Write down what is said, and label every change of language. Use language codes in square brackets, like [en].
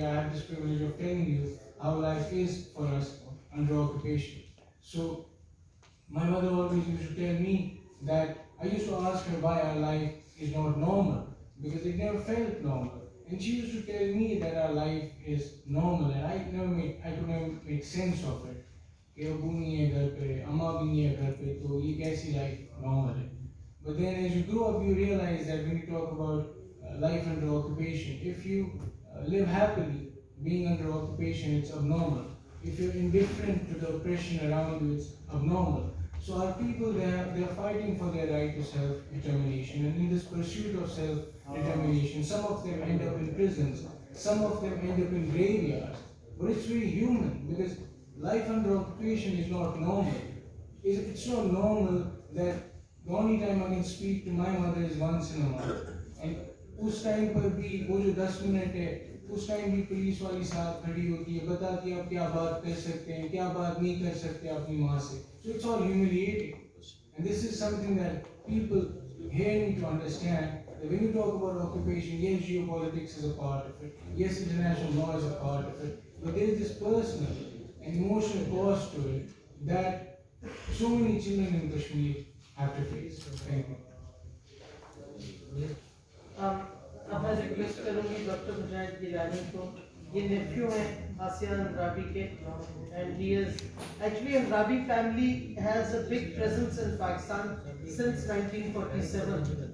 [en] I have this privilege of telling you how life is for us under occupation. So my mother always used to tell me that I used to ask her why our life is not normal, because it never felt normal. And she used to tell me that our life is normal, and I could never make sense of it. [hi] कि अबू नहीं है घर पे, अम्मा भी नहीं है घर पे, तो ये कैसी life normal है? [en] But then as you grow up, you realize that when you talk about life under occupation, if you live happily, being under occupation, it's abnormal. If you're indifferent to the oppression around you, it's abnormal. So our people, they are fighting for their right to self-determination, and in this pursuit of self-determination, some of them end up in prisons, some of them end up in graveyards. But it's very human, because life under occupation is not normal. it's so normal that the only time I can speak to my mother is once in a month. [hi] And उस time पर भी वो जो 10 minute है, उस time भी police वाली साथ खड़ी होती है, बताती है आप क्या बात कर सकते हैं, क्या बात नहीं कर सकते अपनी माँ से. [en] So it's all humiliating. And this is something that people here need to understand, that when you talk about occupation, yes, geopolitics is a part of it, yes, international law is a part of it, but there is this personal and emotional cost to it that so many children in Kashmir have to face. Thank you. [hi] अब मैं request करूंगी doctor मुजाहिद गिलानी को. ये नेफ्यू है आसिया अंद्राबी के, [en] and he is actually Andrabi family has a big presence in Pakistan since 1947.